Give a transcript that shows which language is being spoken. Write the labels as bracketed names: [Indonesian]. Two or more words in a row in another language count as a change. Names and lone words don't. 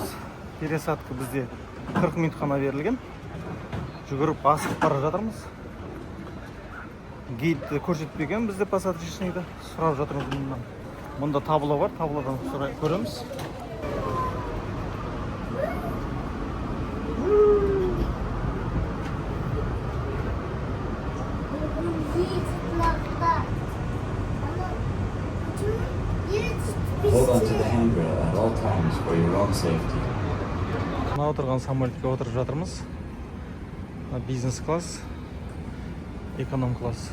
[Kazakh] Пересадка бізде 40 минут қана берілген. Жүгіріп асып бара жатырмыз. Гейдті көрсетпеген бізде посадочныйды. Сұрап жатырмыз мұндан. Мұнда табло бар, таблодан көреміз. [English] Hold on to the handrail at all times for your own safety. [Kazakh] Мына отырған самолетке отырып жатырмыз. Бизнес класс, эконом класс.